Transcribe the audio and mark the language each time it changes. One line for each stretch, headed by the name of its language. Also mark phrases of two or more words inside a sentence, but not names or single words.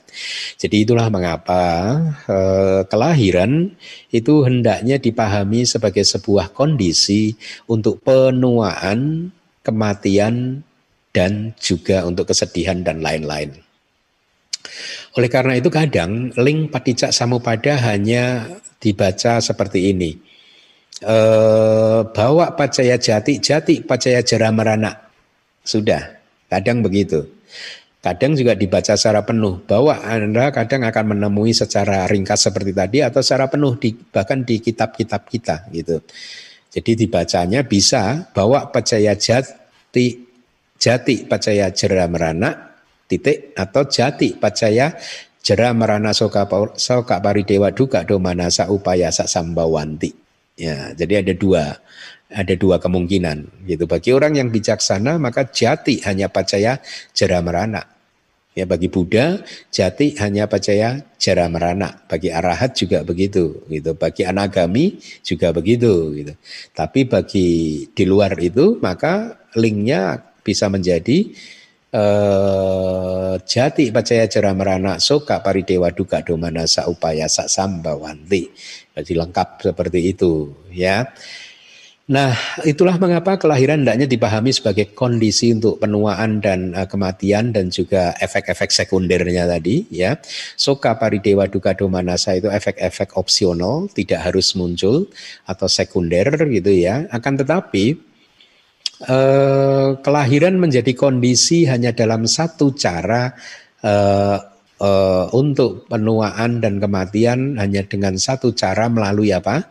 Indonesian: Jadi itulah mengapa kelahiran itu hendaknya dipahami sebagai sebuah kondisi untuk penuaan, kematian, dan juga untuk kesedihan dan lain-lain. Oleh karena itu kadang link
Pali: Paticca Samuppada
Indonesian: hanya dibaca seperti ini.
Pali: Bawa pacaya jati, jati pacaya jara marana.
Indonesian: Sudah, kadang begitu. Kadang juga dibaca secara penuh. Bahwa Anda kadang akan menemui secara ringkas seperti tadi atau secara penuh bahkan di kitab-kitab kita gitu. Jadi dibacanya bisa
Pali: bawa pacaya jati, jati pacaya jara marana
Indonesian: titik atau
Pali: jati pacaya jara marana soka paridewa duka domanasa upayasa sambawanti.
Indonesian: Ya, jadi ada dua kemungkinan gitu. Bagi orang yang bijaksana maka jati hanya
Pali: pacaya jara marana.
Indonesian: Ya, bagi Buddha jati hanya
Pali: pacaya jara merana,
Indonesian: bagi arahat juga begitu, gitu. Bagi anagami juga begitu, gitu. Tapi bagi di luar itu maka linknya bisa menjadi
Pali: jati pacaya jara merana soka paridewa duka domana sa upaya sa sambawanti.
Indonesian: Jadi lengkap seperti itu, ya. Nah, itulah mengapa kelahiran hendaknya dipahami sebagai kondisi untuk penuaan dan kematian dan juga efek-efek sekundernya tadi, ya.
Pali: Soka paridewa duka domanasa
Indonesian: itu efek-efek opsional, tidak harus muncul atau sekunder gitu ya. Akan tetapi kelahiran menjadi kondisi hanya dalam satu cara untuk penuaan dan kematian hanya dengan satu cara melalui apa?